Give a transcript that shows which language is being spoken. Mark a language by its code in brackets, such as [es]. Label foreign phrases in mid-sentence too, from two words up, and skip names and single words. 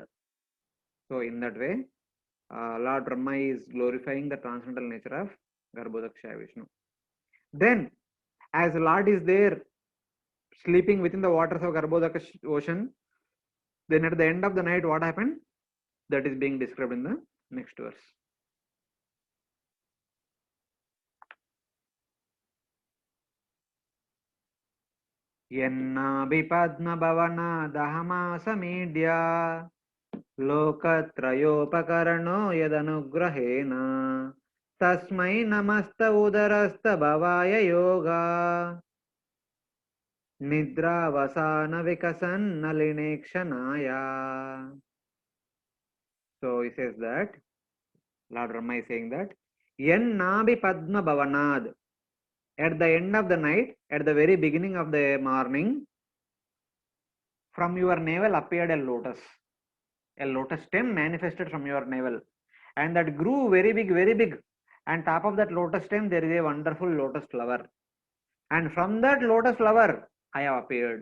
[en] So in that way, Lord Brahma is glorifying the transcendental nature of Garbhodakshaya Vishnu. Then, as Lord is there sleeping within the waters of Garbhodaka ocean, then at the end of the night, what happened? That is being described in the next verse. [sa] यन्नाभिपद्म भवना दहम समीड्य लोकत्रयोपकरणो यदनुग्रहेण तस्मै नमस्त उदरस्थ भवाय योग निद्रा वसन विकसन् नलिनेक्षणाय. [en] So he says that Lord Rama is saying that [sa] यन्नाभि पद्म भवनाद्, [en] at the end of the night, at the very beginning of the morning, from your navel appeared a lotus stem manifested from your navel, and that grew very big, and top of that lotus stem there is a wonderful lotus flower, and from that lotus flower I have appeared.